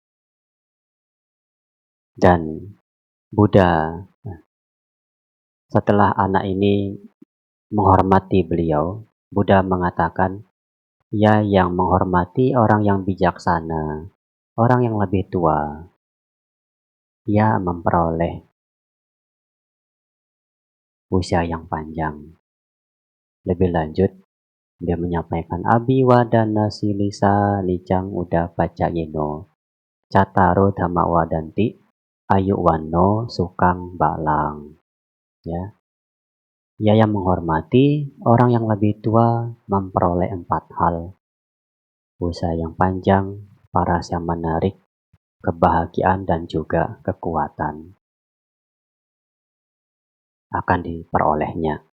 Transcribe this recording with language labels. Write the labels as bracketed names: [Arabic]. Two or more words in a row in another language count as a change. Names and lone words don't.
[Indonesian] Dan Buddha, setelah anak ini menghormati beliau, Buddha mengatakan, ia yang menghormati orang yang bijaksana, orang yang lebih tua, ia memperoleh usia yang panjang. Lebih lanjut, dia menyampaikan [Pali] Abiwadana silisa licang uda pacayino cataro dhamma wadanti ayu wano sukang balang. [Indonesian] Ya, ia yang menghormati orang yang lebih tua memperoleh 4 hal: usia yang panjang, paras yang menarik, kebahagiaan dan juga kekuatan akan diperolehnya.